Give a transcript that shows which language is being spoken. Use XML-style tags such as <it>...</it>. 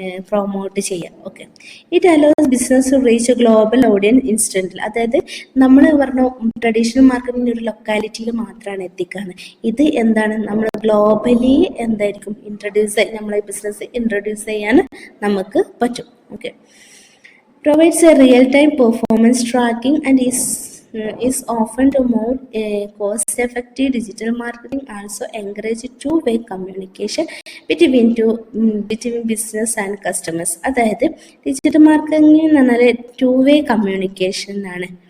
<ml>Promote ചെയ്യാം.</ml> <en>Okay, it allows business to reach global audience ഇൻസ്റ്റന്റിൽ.</en> <ml>അതായത് നമ്മൾ പറഞ്ഞ ട്രഡീഷണൽ മാർക്കറ്റിംഗ് ഒരു ലൊക്കാലിറ്റിയിൽ മാത്രമാണ് എത്തിക്കാന്ന്. ഇത് എന്താണ്, നമ്മൾ ഗ്ലോബലി എന്തായിരിക്കും നമ്മളെ ബിസിനസ് ഇൻട്രൊഡ്യൂസ് ചെയ്യാൻ നമുക്ക് പറ്റും.</ml> <en>Okay, provides a real-time performance tracking and is often the more cost-effective. Digital marketing also encourages two-way communication between business and customers.</en> <ml>അതായത് ഡിജിറ്റൽ മാർക്കറ്റിംഗ് എന്ന് പറഞ്ഞാൽ ടു-വേ കമ്മ്യൂണിക്കേഷൻ ആണ്.</ml>